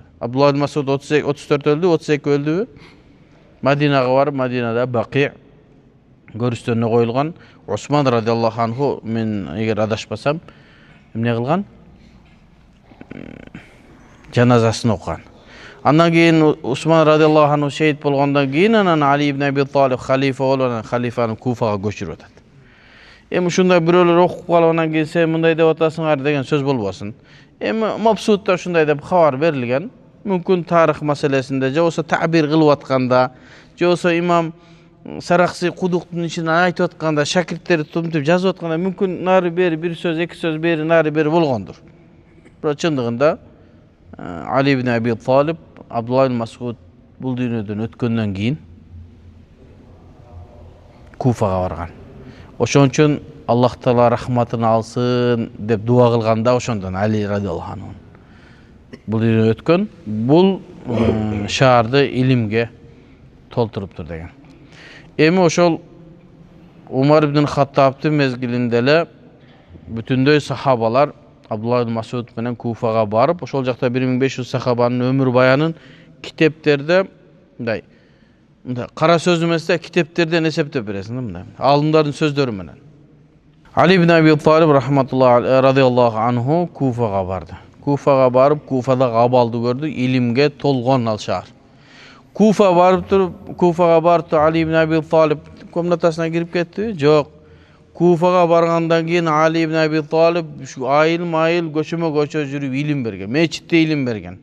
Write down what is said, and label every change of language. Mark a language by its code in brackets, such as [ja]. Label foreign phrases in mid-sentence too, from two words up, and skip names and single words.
[ky] Абдуллах ибн Мас'уд 34 өлдү, 32 өлдүбү? Мадинага барып, Мадинада Бақи көрүстөрүнө коюлган. Осман [ar] رضي الله عنه, [ky] мен эгер адашпасам, эмне кылган? Жаназасын окуган. Андан кийин Усман [ar] رضي الله عنه [ky] шейит болгондон кийин анан Али ибн Аби Талиб халифа болуп, анан халифаны Куфага көчүрүп атат. Эми ушундай бирөөлөр окуп калып анан кийин сен мындай деп атасыңар деген сөз болбосун. Эми Мабсутта ушундай деп кабар берилген. Мүмкүн тарых маселесинде, же болсо табир кылып атканда, же болсо имам Сарахси кудуктун ичинен айтып атканда, шакирттери тумтуп жазып атканда мүмкүн нары бери бир сөз, эки сөз бери нары бери болгондур. Бирок чындыгында Али ибн Аби Талиб Абдуллах ибн Мас'уд бул дүйнөдөн өткөндөн кийин Куфага барган. Ошон үчүн Аллах Таала рахматын алсын деп дуа кылганда ошондон Али [ar] رضي الله عنه [ky] бул дүйнөдөн өткөн, бул шаарды илимге толтуруптур деген. Эми ошол Умар ибн Хаттабтын мезгилинде эле бүтүндөй сахабалар Абдуллах ибн Мас'уд менен Куфага барып, ошол жакта 1500 сахабанын өмүр баянын китептерде мындай кара сөз эмес, китептерден эсептеп бересиң да, мындай алымдардын сөздөрү менен. Али ибн Аби Талиб [ar] رحمة الله رضي الله عنه [ky] Куфага барды. Куфага барып, Куфада абалды көрдү, илимге толгон ал шаар. Куфага барып Али ибн Аби Талиб комнатасына кирип кетти? Жок. Куфага баргандан кийин Али ибн Аби Талиб айыл көчөмө-көчө жүрүп илим берген, мечитте илим берген.